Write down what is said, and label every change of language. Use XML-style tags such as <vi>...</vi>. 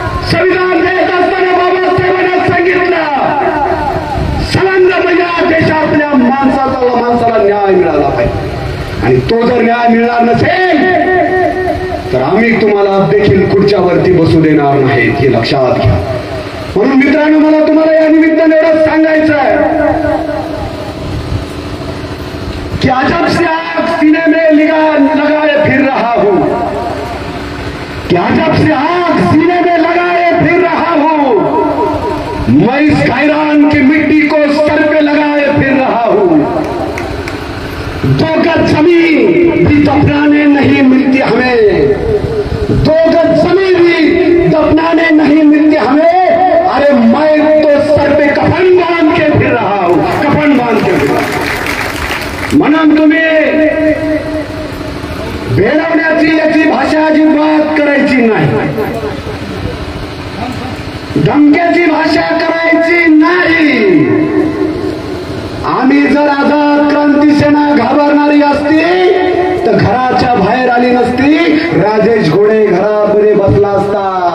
<mr>संविधान देत असताना बाबासाहेबांना सांगितलं सलंग या देशातल्या माणसाला न्याय मिळाला पाहिजे. आणि तो जर न्याय मिळणार नसेल तर आम्ही तुम्हाला देखील खुर्च्यावरती बसू देणार नाहीत, हे लक्षात घ्या. म्हणून मित्रांनो, मला तुम्हाला या निमित्ताने एवढंच सांगायचं आहे कि</mr> <hi>अजब से आग सीने में लगाए फिर रहा हूं, कि अजब से आग सीने में लगाए फिर रहा हूं, मैं इस गायरान की मिट्टी को सर पे लगाए फिर रहा हूं. 2 गज जमीन भी दफनाने नहीं मिलती हमें, 2 गज जमीन भी दफनाने नहीं मिलती हमें. अरे मैं तो सर पे कफन बांध के फिर रहा हूं, कफन बांध के फिर.</hi> <mr>म्हणून तुम्ही भेडवण्याची याची भाषा अजिबात करायची नाही, धमक्याची भाषा करायची नाही. आम्ही जर आझाद क्रांती सेना घाबरणारी असती तर घराच्या बाहेर आली नसती. राजेश घोडे घरामध्ये बसला असता.</mr>